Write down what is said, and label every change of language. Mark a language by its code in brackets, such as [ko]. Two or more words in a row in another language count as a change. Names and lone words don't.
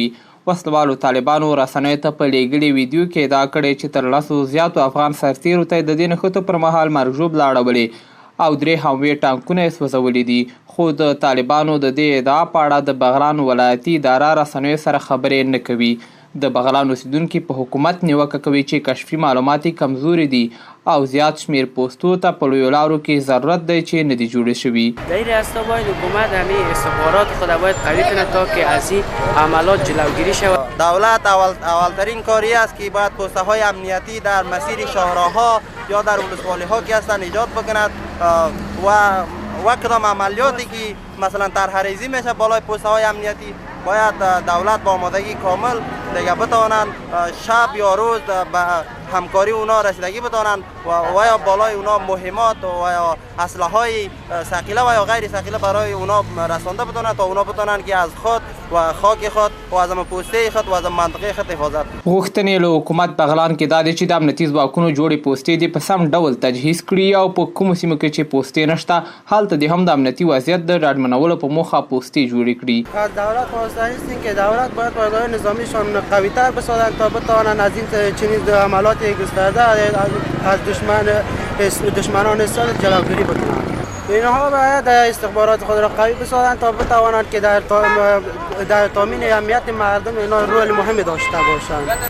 [ps] وسلوالو طالبانو رسنیو ته په لیږلي ویډیو کې ادعا کړې چې تر 10 زیاتو افغان سرتېرو ته د دې نښتو پر مهال مرګ ژوبله اړولې او 3 هموې ټانکونه یې سوځولي دي. خو د طالبانو د دې ادعا په اړه د بغلان ولایتي اداره رسنیو سره خبرې نه کوي. د بغلان اوسیدونکي په حکومت نیوکه کوي چې کشفي معلومات یې کمزوري دي او زیات شمیر پوستو ته په لویو لارو کې ضرورت دی چې نه دي جوړې شوي. [fa] در این راستا باید حکومت همه استخبارات خود باید قوی کند تا که از این عملات جلوگیری شود. دولت اولترین کاری است که باید پوسته های امنیتی در مسیر شاهراه‌ها یا در ولسوالی‌ها که هستند ایجاد بکند و کدام عملیاتی که مثلا طرح‌ریزی میشه بالای پوسته های امنیتی باید دولت با آمادگی کامل دیگه بتوانند شب یا روز به همکاری اونا رسیدگی بتوانند و یا بالای اونا مهمات و یا اسلحه های ثقیله و یا غیر ثقیله برای اونا رسانده بتوانند تا اونا بتوانند که از خود و خاک خود و از پوسته خود و از منطقه خود حفاظت کنند. [ps] غوښتنې له حکومت بغلان کې دا دی چې د امنیتي ځواکونو جوړې پوستې دې په سم ډول تجهیز کړي او په کومو سیمو کې چې پوستې نشته هلته دې هم د امنیتي وضعیت د ډاډمنولو په موخه پوستې جوړې کړي. [fa] از دولت خواسته است که دولت باید پایگاه نظامیشان قوی‌تر بسازند تا بتوانند از این چنین عملات گسترده از دشمنان اسرائیل جلوگیری بکنند. اینها باید استخبارات خود را قوی بسازند تا بتوانند که در تامین امنیت مردم اینا رول مهمی داشته باشند.